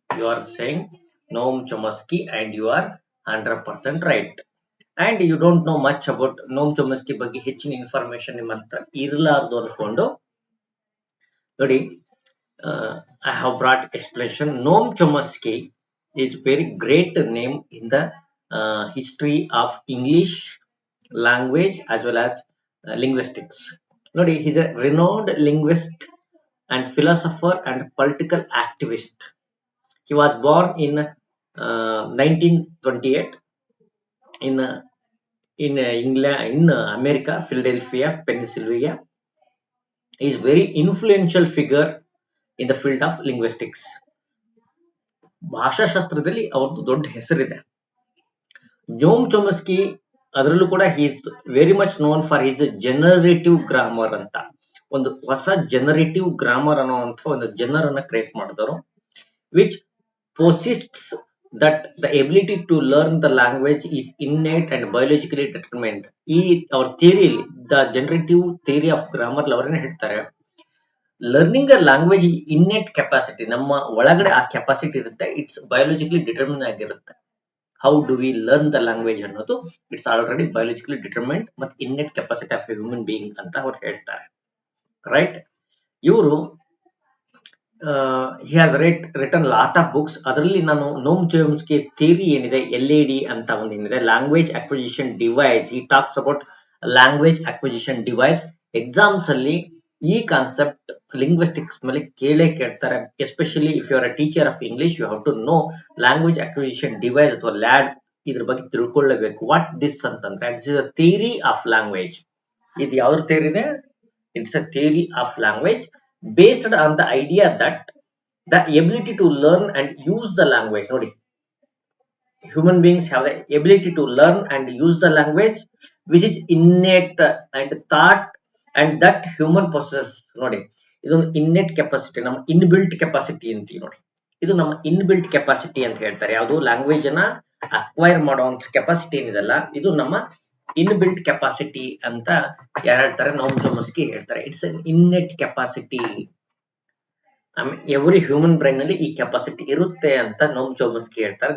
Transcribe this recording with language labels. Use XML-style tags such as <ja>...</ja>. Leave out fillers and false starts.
<en>You are saying Noam Chomsky and you are 100% right. And you don't know much about Noam Chomsky</en> <kn>ಬಗ್ಗೆ ಹೆಚ್ಚಿನ information ನಿಮ್ಮ ಹತ್ರ ಇರಲಾರ್ದು ಅನ್ಕೊಂಡು ನೋಡಿ,</kn> <en>I have brought explanation. Noam Chomsky is very great name in the history of English language as well as linguistics. Nodi, he is a renowned linguist and philosopher and political activist. He was born in 1928 in England, in America, Philadelphia, Pennsylvania. He is very influential figure in the field of linguistics.</en> <kn>ಭಾಷಾಶಾಸ್ತ್ರದಲ್ಲಿ ಅವ್ರದ್ದು ದೊಡ್ಡ ಹೆಸರಿದೆ. ನೋಮ್ ಚೊಮಸ್ಕಿ ಅದರಲ್ಲೂ ಕೂಡ</kn> <en>He is very much known for his generative grammar ಅಂತ.</en> <kn>ಒಂದು ಹೊಸ generative grammar ಅನ್ನುವಂಥ ಒಂದು ಜನರ್ ಅನ್ನ ಕ್ರಿಯೇಟ್ ಮಾಡಿದವರು,</kn> <en>Which posits that the ability to learn the language is innate and biologically determined. Our theory, the generative theory of grammar</en> <kn>ಅವರೇನೆ ಹೇಳ್ತಾರೆ,</kn> <en>learning a language innate capacity,</en> <kn>ನಮ್ಮ ಒಳಗಡೆ ಆ ಕೆಪಾಸಿಟಿ ಇರುತ್ತೆ,</kn> <en>It's biologically determine ಆಗಿರುತ್ತೆ. How do we learn the language ಅನ್ನೋದು it's already biologically determined ಮತ್ತು innate capacity of human being</en> <kn>ಅಂತ ಅವ್ರು ಹೇಳ್ತಾರೆ.</kn> <en>Right. ಇವರು he has written lot of books.</en> <kn>ಅದರಲ್ಲಿ ನಾನು ನೋಮ್ ಚೋಮ್ಸ್ಕಿ ಥಿಯರಿ ಏನಿದೆ, LAD ಅಂತ ಒಂದು ಏನಿದೆ, language acquisition device,</kn> <en>he talks about</en> <kn>language acquisition device. Exams ಅಲ್ಲಿ ಈ ಕಾನ್ಸೆಪ್ಟ್ ಲಿಂಗ್ವಿಸ್ಟಿಕ್ಸ್ ಮೇಲೆ ಕೇಳ್ತಾರೆ.</kn> <en>especially if you are a teacher of English, you have to know language acquisition device ಅಥವಾ LAD,</en> <kn>ಇದ್ರ ಬಗ್ಗೆ ತಿಳ್ಕೊಳ್ಳಬೇಕು.</kn> <en>What this ಅಂತಂದ್ರೆ, this is a theory of language.</en> <kn>ಇದು ಯಾವ್ದು ಥಿಯರಿ ಇದೆ?</kn> <en>It's a theory of language based on the idea that the ability to learn and use the language, ನೋಡಿ, human beings have the ability to learn and use the language which is innate and thought and that human possesses.</en> <kn>ನೋಡಿ, ಇದೊಂದು innate capacity, ನಮ್ಮ inbuilt capacity ಅಂತೀವಿ. ನೋಡಿ, ಇದು ನಮ್ಮ inbuilt capacity ಅಂತ ಹೇಳ್ತಾರೆ. ಯಾವುದು? ಲ್ಯಾಂಗ್ವೇಜ್ ಅನ್ನ ಅಕ್ವೈರ್ ಮಾಡುವಂತ ಕೆಪಾಸಿಟಿ ಏನಿದೆಲ್ಲ, ಇದು ನಮ್ಮ ಇನ್ಬಿಲ್ಟ್ ಕೆಪಾಸಿಟಿ ಅಂತ ಯಾರು ಹೇಳ್ತಾರೆ? ನೋಮ್ ಚೋಮ್ಸ್ಕಿ ಹೇಳ್ತಾರೆ.</kn> <en>It's an innate capacity.</en> <kn>Every human brain ಅಲ್ಲಿ ಈ ಕೆಪಾಸಿಟಿ ಇರುತ್ತೆ ಅಂತ ನೋಮ್ ಚೋಮ್ಸ್ಕಿ ಹೇಳ್ತಾರೆ.</kn>